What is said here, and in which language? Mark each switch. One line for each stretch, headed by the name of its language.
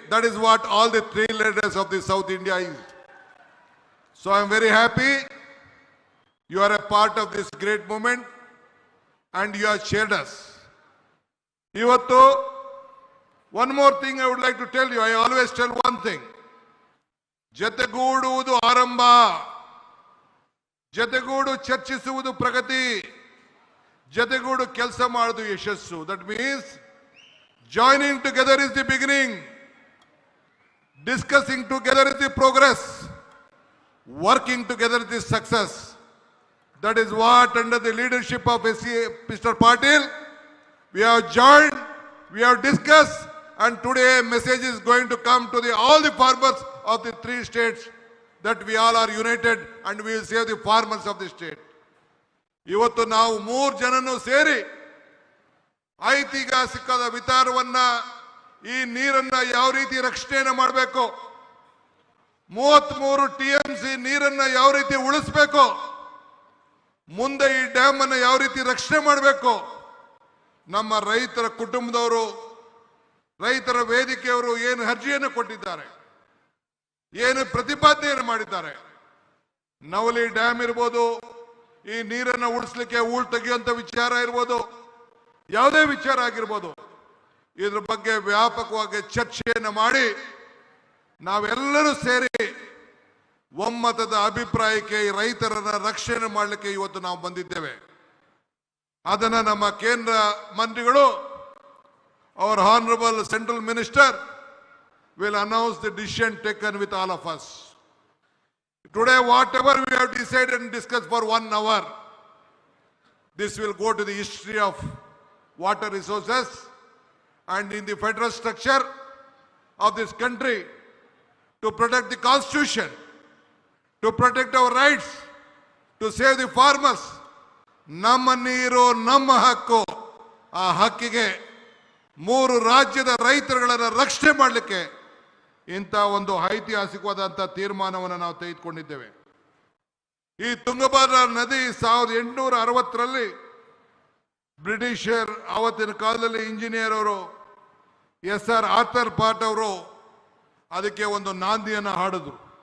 English: That is what all the 3 leaders of the South India is. So I am very happy you are a part of this great moment and you have shared us. Ivattu, one more thing I would like to tell you. I always tell one thing.
Kannada: ಜತೆಗೂಡುವುದು ಆರಂಭ, ಜತೆಗೂಡು ಚರ್ಚಿಸುವುದು ಪ್ರಗತಿ, ಜತೆಗೂಡು ಕೆಲಸ ಮಾಡುವುದು ಯಶಸ್ಸು.
English: That means joining together is the beginning. Discussing together is the progress. Working together is the success. That is what, under the leadership of Mr. Patil, we have joined, we have discussed, and today a message is going to come to all the farmers of the 3 states that we all are united and we will save the farmers of the state.
Kannada: ಇವತ್ತು ನಾವು 3 ಜನನು ಸೇರಿ ಐತಿಹಾಸಿಕದ ವಿಚಾರವನ್ನ, ಈ ನೀರನ್ನ ಯಾವ ರೀತಿ ರಕ್ಷಣೆಯನ್ನು ಮಾಡಬೇಕು, 33 TMC ನೀರನ್ನ ಯಾವ ರೀತಿ ಉಳಿಸಬೇಕು, ಮುಂದೆ ಈ ಡ್ಯಾಮ್ ಅನ್ನು ಯಾವ ರೀತಿ ರಕ್ಷಣೆ ಮಾಡಬೇಕು, ನಮ್ಮ ರೈತರ ಕುಟುಂಬದವರು, ರೈತರ ವೇದಿಕೆಯವರು ಏನು ಅರ್ಜಿಯನ್ನು ಕೊಟ್ಟಿದ್ದಾರೆ, ಏನು ಪ್ರತಿಪಾದನೆಯನ್ನು ಮಾಡಿದ್ದಾರೆ. ನವಲಿ ಡ್ಯಾಮ್ ಇರ್ಬೋದು, ಈ ನೀರನ್ನು ಉಳಿಸಲಿಕ್ಕೆ ಹೂಳು ತೆಗೆಯುವಂತ ವಿಚಾರ ಇರ್ಬೋದು, ಯಾವುದೇ ವಿಚಾರ ಆಗಿರ್ಬೋದು, ಇದ್ರ ಬಗ್ಗೆ ವ್ಯಾಪಕವಾಗಿ ಚರ್ಚೆಯನ್ನು ಮಾಡಿ ನಾವೆಲ್ಲರೂ ಸೇರಿ ಒಮ್ಮತದ ಅಭಿಪ್ರಾಯಕ್ಕೆ ಈ ರೈತರನ್ನ ರಕ್ಷಣೆ ಮಾಡಲಿಕ್ಕೆ ಇವತ್ತು ನಾವು ಬಂದಿದ್ದೇವೆ. ಅದನ್ನ ನಮ್ಮ ಕೇಂದ್ರ ಮಂತ್ರಿಗಳು,
English: our honorable central minister will announce the decision taken with all of us. Today, whatever we have decided and discussed for 1 hour, this will go to the history of water resources and in the federal structure of this country to protect the constitution, to protect our rights, to save the farmers.
Kannada: ನಮ್ಮ ನೀರು ನಮ್ಮ ಹಕ್ಕು. ಆ ಹಕ್ಕಿಗೆ 3 ರಾಜ್ಯದ ರೈತರುಗಳನ್ನು ರಕ್ಷಣೆ ಮಾಡಲಿಕ್ಕೆ ಇಂಥ ಒಂದು ಐತಿಹಾಸಿಕವಾದಂಥ ತೀರ್ಮಾನವನ್ನು ನಾವು ತೆಗೆದುಕೊಂಡಿದ್ದೇವೆ. ಈ ತುಂಗಭದ್ರಾ ನದಿ 1860ರಲ್ಲಿ ಬ್ರಿಟಿಷರ್ ಆವತ್ತಿನ ಕಾಲದಲ್ಲಿ ಇಂಜಿನಿಯರ್ ಅವರು SR ಆರ್ಥರ್ ಪಾಟ್ ಅವರು ಅದಕ್ಕೆ ಒಂದು ನಾಂದಿಯನ್ನು ಹಾಡಿದ್ರು.